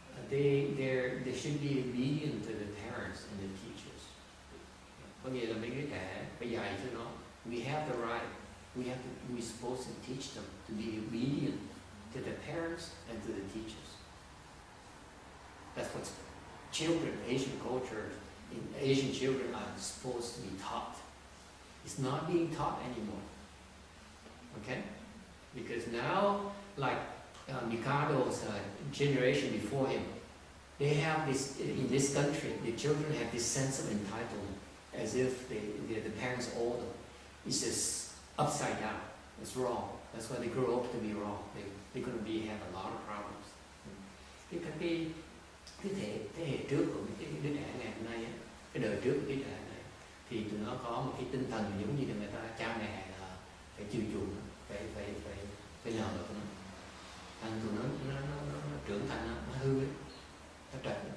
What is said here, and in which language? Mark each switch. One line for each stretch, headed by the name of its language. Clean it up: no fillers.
English: They should be obedient to the parents and the teachers.
Vietnamese: Có nghĩa là mấy đứa trẻ phải dạy cho nó.
English: We have the right. We're supposed to teach them to be obedient to the parents and to the teachers. That's what children, Asian culture, in Asian children are supposed to be taught. It's not being taught anymore. Okay? Because now, like Mikado's generation before him, they have this, in this country, the children have this sense of entitlement, as if the parents owe them. It's just upside down. It's wrong. That's why they grow up to be wrong. They're going to have a lot of problems.
Vietnamese: Cái thế hệ trước của cái đứa trẻ ngày hôm nay, cái đời trước của đứa trẻ này, thì tụi nó có một cái tinh thần giống như là người ta cha mẹ là phải chiều chuộng, phải nhờ tụi nó. Thành tụi nó trưởng thành, nó hư ấy, nó trật.